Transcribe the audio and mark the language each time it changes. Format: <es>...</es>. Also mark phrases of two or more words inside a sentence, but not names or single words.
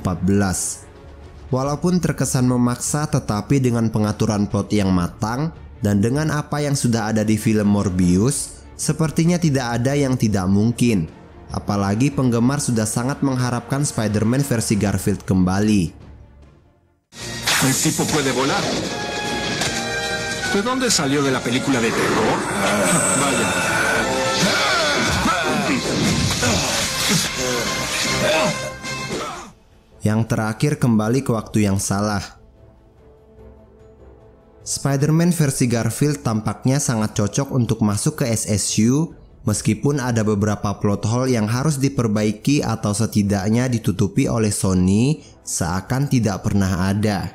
<id>Walaupun terkesan memaksa, tetapi dengan pengaturan plot yang matang dan dengan apa yang sudah ada di film Morbius, sepertinya tidak ada yang tidak mungkin. Apalagi penggemar sudah sangat mengharapkan Spider-Man versi Garfield kembali.</id> <es>El tipo puede volar. ¿De dónde salió de la película de terror? Vaya.</es> <id>Yang terakhir, kembali ke waktu yang salah. Spider-Man versi Garfield tampaknya sangat cocok untuk masuk ke SSU, meskipun ada beberapa plot hole yang harus diperbaiki atau setidaknya ditutupi oleh Sony seakan tidak pernah ada.</id>